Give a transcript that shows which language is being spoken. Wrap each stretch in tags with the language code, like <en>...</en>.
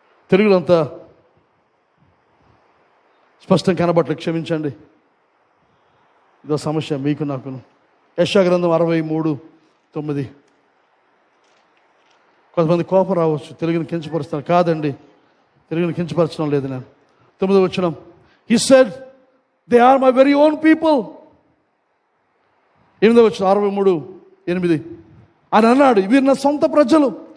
<te>తెలుగులో అంతా స్పష్టం కనబట్లేదు, క్షమించండి, ఇదో సమస్య మీకు నాకును. యెషయా గ్రంథం 63:9. కొంతమంది కోపం రావచ్చు, తెలుగుని కించపరుస్తాను. కాదండి, తెలుగుని కించపరచడం లేదు నేను. 9వ వచనం,</te> <en>He said, they are my very own people.</en> <te>8వ వచనం 63:8, ఆయన అన్నాడు, వీరు నా సొంత ప్రజలు.</te>